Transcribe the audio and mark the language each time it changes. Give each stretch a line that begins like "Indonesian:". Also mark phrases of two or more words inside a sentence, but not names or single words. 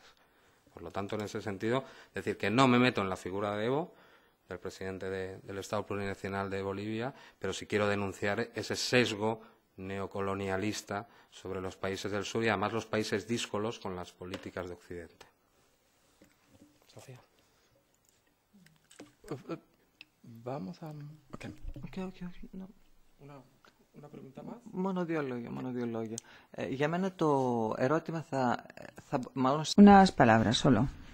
Spanish: Por lo tanto, en ese sentido, decir que no me meto en la figura de Evo, del presidente del Estado Plurinacional de Bolivia, pero sí quiero denunciar ese sesgo neocolonialista sobre los países del sur y además los países díscolos con las políticas de Occidente. Sofía. Vamos a... Okay. No. Una pregunta más.
Greek: Μόνο δύο λόγια. Για μένα το ερώτημα μάλλον...
Spanish: Unas palabras solo.